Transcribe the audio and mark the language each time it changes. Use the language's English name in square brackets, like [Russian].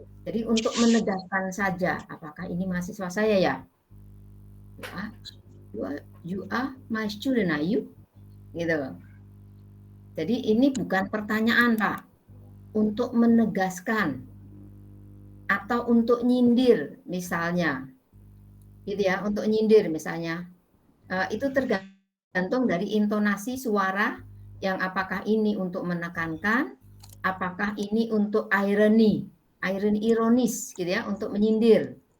[Indonesian] Jadi untuk menegaskan saja, apakah ini mahasiswa saya ya? [English] You are my student, are you? [Indonesian] Gitu. Jadi ini bukan pertanyaan, Pak. Untuk menegaskan atau untuk nyindir misalnya. Gitu ya, untuk nyindir misalnya. Itu tergantung dari intonasi suara yang apakah ini untuk menekankan, apakah ini untuk ironi ironis gitu ya, untuk menyindir.